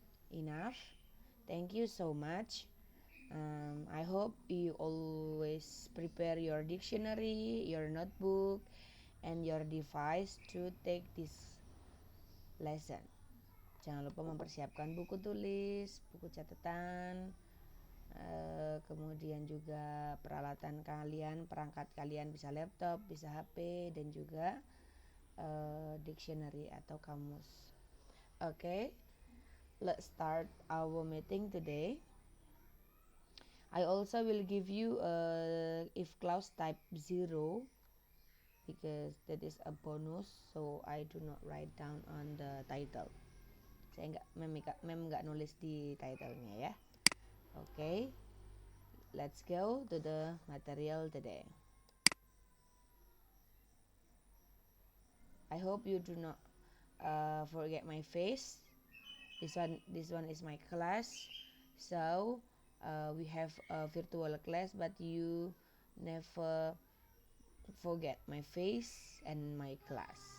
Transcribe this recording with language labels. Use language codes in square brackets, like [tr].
[en] Enough. Thank you so much. I hope you always prepare your dictionary, your notebook, and your device to take this lesson. [id] Jangan lupa mempersiapkan buku tulis, buku catatan, kemudian juga peralatan kalian, perangkat kalian bisa laptop, bisa HP, dan juga dictionary atau kamus. [en] Okay, let's start our meeting today. I also will give you if clause type 0 because that is a bonus, so I do not write down on the title. [id] Saya nggak nulis di titlenya ya. [en] Okay, let's go to the material today. I hope you do not forget my face. This one is my class. So we have a virtual class, but you never forget my face and my class.